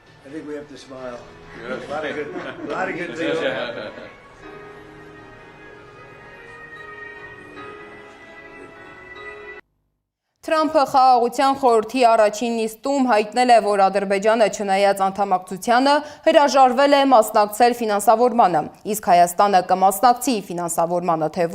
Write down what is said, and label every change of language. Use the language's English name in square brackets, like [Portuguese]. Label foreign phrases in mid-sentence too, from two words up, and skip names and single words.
[English] think we have to smile. A lot of good things. [Armenian] Թրամփը խաղաղության խորհրդի առաջին նիստում հայտնել է, որ Ադրբեջանը չնայած անդամակցությանը հրաժարվել է մասնակցել ֆինանսավորմանը, իսկ Հայաստանը կմասնակցի ֆինանսավորմանը, թե